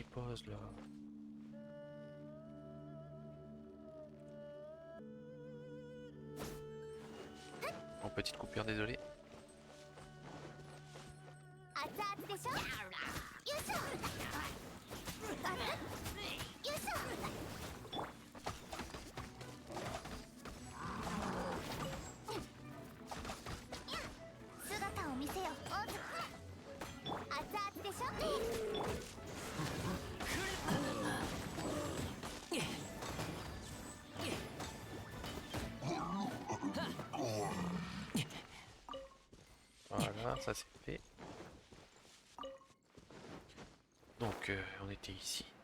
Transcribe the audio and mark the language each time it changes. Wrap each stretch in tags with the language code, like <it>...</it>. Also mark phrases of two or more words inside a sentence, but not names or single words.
<fr>chose là. En petite coupure, désolé.</fr> <ja>熱々でしょ。よいしょ。よいしょ。姿を見せよ。熱々でしょ。</ja> <fr>Voilà, ça c'est fait. Donc on était ici.</fr>